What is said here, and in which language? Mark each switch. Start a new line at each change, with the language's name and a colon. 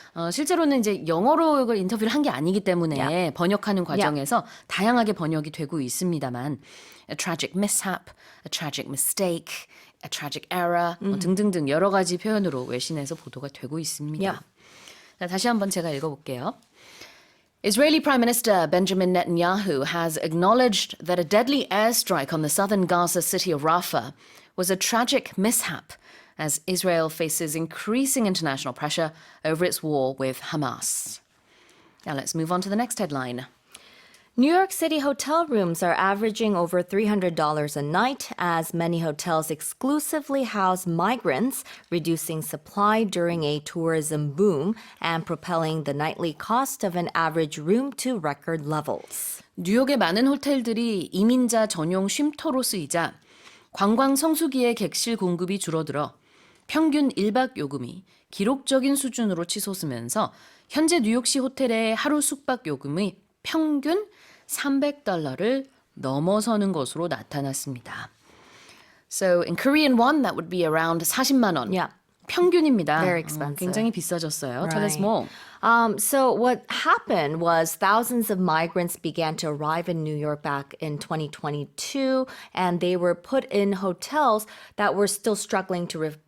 Korean: 실제로는 이제 영어로 이걸 인터뷰를 한 게 아니기 때문에 번역하는 과정에서 다양하게 번역이 되고 있습니다만
English: a tragic mishap, a tragic mistake, a tragic error
Korean: 뭐 등등등 여러 가지 표현으로 외신에서 보도가 되고 있습니다.
English: Yeah.
Korean: 자, 다시 한번 제가 읽어볼게요.
English: Israeli Prime Minister Benjamin Netanyahu has acknowledged that a deadly airstrike on the southern Gaza city of Rafah was a tragic mishap as Israel faces increasing international pressure over its war with Hamas. Now let's move on to the next headline. New York City hotel rooms are averaging over $300 a night as many hotels exclusively house migrants, reducing supply during a tourism boom and propelling the nightly cost of an average room to record levels.
Korean: 뉴욕의 많은 호텔들이 이민자 전용 쉼터로 쓰이자 관광 성수기의 객실 공급이 줄어들어 평균 1박 요금이 기록적인 수준으로 치솟으면서 현재 뉴욕시 호텔의 하루 숙박 요금이 평균 $300를 넘어서는 것으로 나타났습니다.
English: So in Korean won, that would be around
Korean: 40만 원.
English: Yeah.
Korean: 평균입니다.
English: Very expensive.
Korean: 굉장히 비싸졌어요.
English: Tell us Right. more. So what happened was thousands of migrants began to arrive in New York back in 2022, and they were put in hotels that were still struggling to